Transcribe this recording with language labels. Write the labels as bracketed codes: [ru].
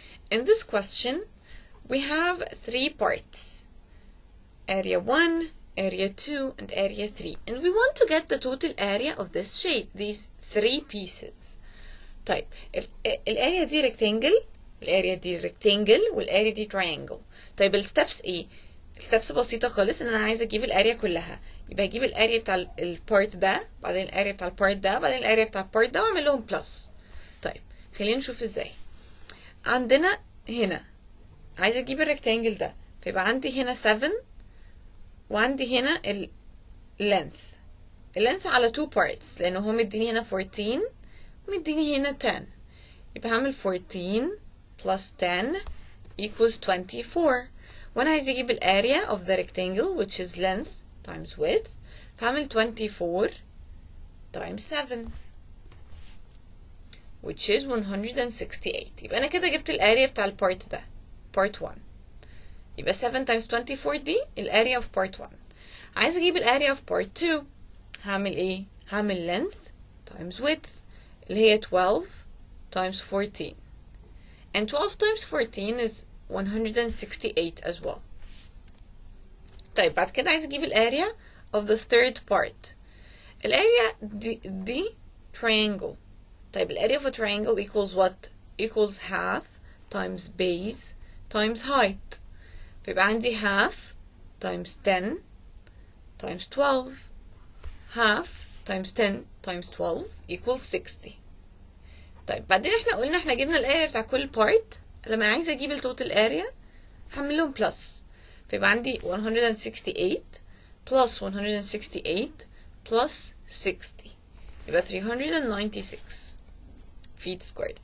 [en] In this question, we have three parts: area 1, area 2, and area 3. And we want to get the total area of this shape, these three pieces. [ar] طيب الاريا دي rectangle والاريا دي rectangle والاريا دي triangle. طيب الستبس ايه؟ الستبس بسيطة خالص، ان انا عايزة اجيب الاريا كلها. يبقى اجيب الاريا بتاع البارت ده، بعدين الاريا بتاع البارت ده، بعدين الاريا بتاع البارت ده، واعمل لهم بلس. طيب خلينا نشوف ازاي. عندنا هنا عايزة اجيب الريكتانجل ده، فيبقى عندي هنا 7 وعندي هنا اللينث على [en] 2 parts، [ar] لانه هو مديني هنا 14 ومديني هنا 10. يبقى هعمل [en] 14 plus 10 equals 24. [ar] وانا عايز اجيب الاريا [en] of the rectangle which is length times width، [ar] فهعمل [en] 24 times 7 which is 168. [ar] يبقى انا كده جبت الاريا بتاع البارت ده، part 1. يبقى [en] 7 times 24 [ar] دي الاريا [en] of part 1. [ar] عايز اجيب الاريا [en] of part 2، [ar] هعمل ايه؟ هعمل [en] length times width [ar] اللي هي [en] 12 times 14. And 12 times 14 is 168 as well. [ar] طيب بعد كده عايز اجيب الاريا [en] of the third part. [ar] الاريا دي triangle. طيب الاريا [en] of a triangle equals what? Equals half times base times height. [ar] فيبقى عندي [en] half times 10 times 12. half times 10 times 12 equals 60. [ar] طيب بعدين احنا جبنا الاريا بتاع كل part. لما عايزه اجيب التوتال اريا هعمل لهم بلس، فيبقى عندي [en] 168 plus 168 plus 60 [ar] يبقى [en] 396 feet squared.